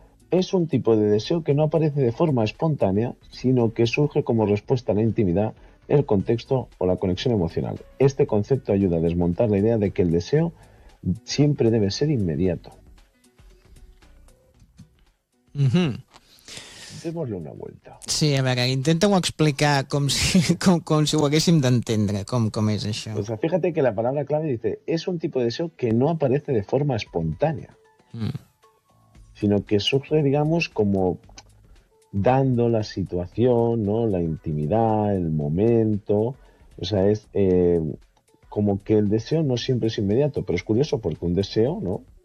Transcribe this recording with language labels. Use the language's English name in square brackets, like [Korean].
[Spanish] Es un tipo de deseo que no aparece de forma espontánea, sino que surge como respuesta a la intimidad, el contexto o la conexión emocional. Este concepto ayuda a desmontar la idea de que el deseo siempre debe ser inmediato. Mm-hmm. Démosle una vuelta. Sí, a ver, [Catalan] intenta-ho explicar com si ho haguéssim d'entendre, com és això. [Spanish] Pues fíjate que la palabra clave dice, es un tipo de deseo que no aparece de forma espontánea, sino que surge, digamos, como dando la situación, ¿no? La intimidad, el momento. O sea, es como que el deseo no siempre es inmediato, pero es curioso porque un deseo, ¿no?